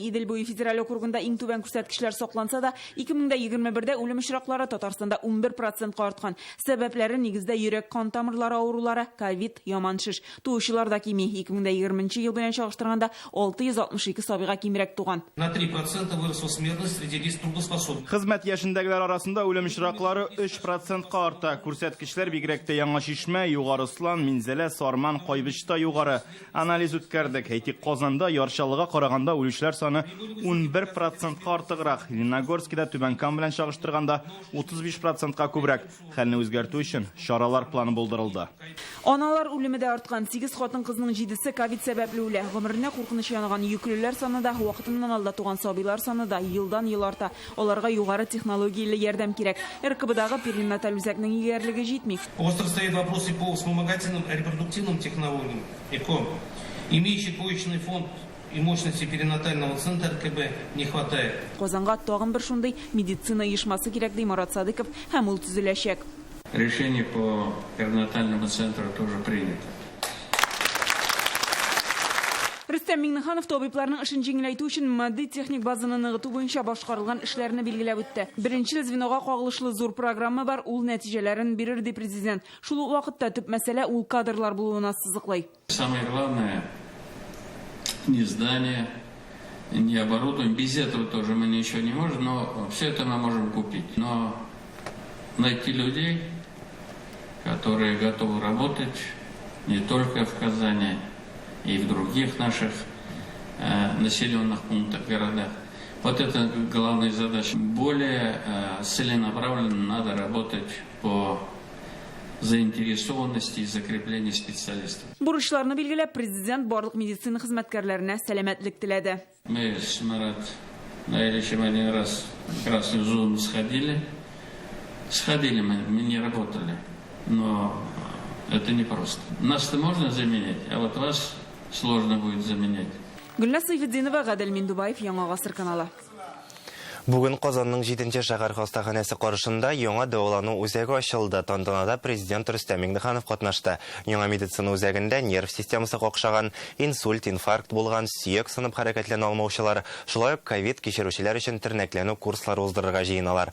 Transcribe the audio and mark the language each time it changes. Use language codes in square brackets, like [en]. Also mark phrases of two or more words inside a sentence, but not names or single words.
[tt] Идел буе федераль округында иң түбән күрсәткечләр сакланса да, 2021дә үлем очраклары Татарстанда 11% арткан. Сәбәпләре нигездә йөрәк кан тамырлары авырулары, ковид, яман шиш. Туучылар да кими. 2020 ел белән чагыштырганда 662 сабыйга кимрәк туган. [ru] На 3% выросла смертность среди лиц трудоспособных. [tt] Хезмәт яшендәгеләр арасында үлем очраклары 3%-ка арта. Күрсәткечләр бигрәк тә Яңа Шишмә, Югарыслан, Минзәлә, Сарман, Кайбышта югары. Анализ үткәрдек. Әйтик, Казанда яршалыга караганда үлүчләр саны 11%-ка артыграк. Лениногорскида Түбәнкам белән чагыштырганда 35%-ка күбрәк. Хәлне үзгәртү өчен чаралар планы булдырылды. Аналар үлеме дә арткан. 8 хатын-кызның 7-се ковид сәбәпле үлә. Гомеренә куркыныч янаган йөклеләр саны да, вакытыннан алда туган сабыйлар саны да елдан-ел арта. Аларга югары технологияле ярдәм кирәк. РКБдагы перинаталь үзәкнең егәрлеге җитми. [ru] Остро стоит вопрос и по вспомогательным репродуктивным технологиям. ЭКО. Имеющий поечный фонд и мощности перинатального центра РКБ не хватает. [tt] Казанга тагын бер шундый медицина оешмасы кирәк, ди Марат Садыков, һәм ул төзеләчәк. [ru] Решение по перинатальному центру тоже принято. [tt] Рөстәм Миңнеханов табибларның эшен җиңеләйтү өчен матди техник базаны ныгыту буенча башкарылган эшләрне билгеләп үтте. Беренче звенога кагылышлы зур программа бар, ул нәтиҗәләрен бирер, ди президент. Шул ук вакытта төп мәсьәлә ул кадрлар булуына сызыклый. [ru] Самое главное не здание, не оборудование. Без этого тоже мы ничего не можем, но все это мы можем купить. Но найти людей, которые готовы работать не только в Казани, и в других наших населенных пунктах, городах. Вот это главная задача. Более целенаправленно надо работать по заинтересованности и закреплению специалистов. [tt] Бурычларны билгеләп, президент барлык медицина хезмәткәрләренә сәламәтлек теләде. [ru] Мы с Марат Наилевичем один раз в красную зону сходили. Сходили мы не работали. Но это непросто. Нас-то можно заменять, а вот вас сложно будет заменять. [tt] Гөлнас Сайфетдинова, Гадел Миндубаев, Яңа Гасыр каналы. Бүгін Қазанның 7-нче шәһәр хастаханәсе каршында яңа дәвалану үзәге ачылды. Тантанада президент Рөстәм Миңнеханов катнашты. Яңа медицина үзәгендә нерв системасы какшаган, инсульт, инфаркт булган, сөяк сынып хәрәкәтләнә алмаучылар, шулай ук ковид кичерүчеләр өчен тернәкләнү курслары уздырырга җыеналар.